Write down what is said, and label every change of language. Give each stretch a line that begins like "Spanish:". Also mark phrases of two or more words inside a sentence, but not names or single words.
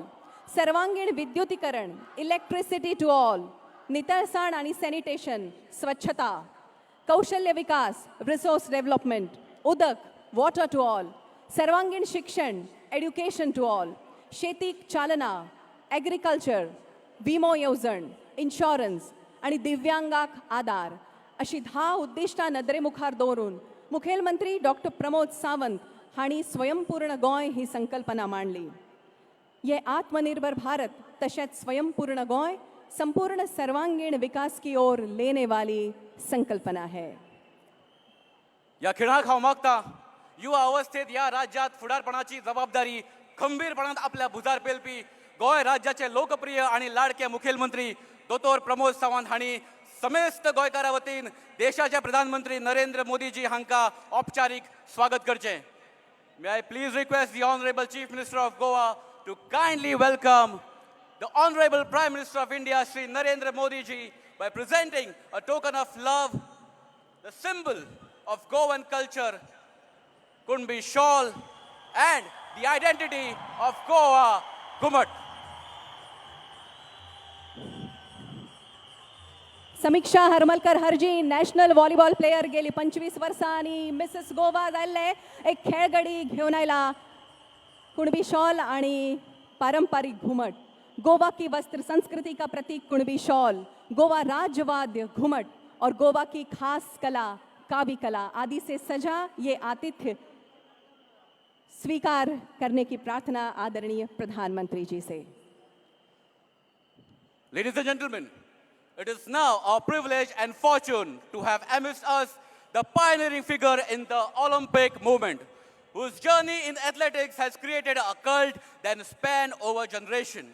Konkani: सर्वांगीण विद्युतीकरण,
English: electricity to all,
Konkani: नितळसाण आनी सॅनिटेशन, स्वच्छता, कौशल्य विकास,
English: resource development,
Konkani: उदक,
English: water to all,
Konkani: सर्वांगीण शिक्षण,
English: education to all,
Konkani: शेतीक चालना, एग्रीकल्चर, विमो येवजण, इन्शुरन्स आणि दिव्यांगाक आदार अशी 10 उद्दिष्टां नदरे मुखार दवरून मुखेलमंत्री डॉक्टर प्रमोद सावंत हांणी स्वयंपूर्ण गोंय ही संकल्पना मांडली।
Hindi: ये आत्मनिर्भर भारत तशेंच स्वयंपूर्ण गोंय संपूर्ण सर्वांगीण विकास की ओर लेने वाली संकल्पना है।
Konkani: या खेळाक हांव मागता युवा अवस्थेत या राज्यात फुडारपणाची जबाबदारी खंबीरपणान आपल्या भुजार पेलपी गोंय राज्याचे लोकप्रिय आणि लाडके मुखेलमंत्री दोतोर प्रमोद सावंत हांणी समेस्त गोंयकारां वतीन देशाचे प्रधानमंत्री नरेंद्र मोदीजी हांकां औपचारीक स्वागत करचें।
English: May I please request the Honorable Chief Minister of Goa to kindly welcome the Honorable Prime Minister of India, Shri Narendra Modi ji, by presenting a token of love, the symbol of Goan culture, Kunbi shawl, and the identity of Goa, Gumat.
Konkani: समीक्षा हरमलकर हरजी
English: national volleyball player
Konkani: गेली 25 वर्सां आणि मिसेस गोवा जाल्ले एक खेळगडी घेऊन आयला
Hindi: कुणबी शॉल
Konkani: आणि पारंपरिक
Hindi: घुमट, गोवा की वस्त्र संस्कृति का प्रतीक कुणबी शॉल, गोवा राजवाद्य घुमट और गोवा की खास कला कावी कला आदि से सजा ये आतिथ्य स्वीकार करने की प्रार्थना आदरणीय प्रधानमंत्री जी से।
English: Ladies and gentlemen, it is now our privilege and fortune to have amidst us the pioneering figure in the Olympic movement, whose journey in athletics has created a cult that spanned over generation.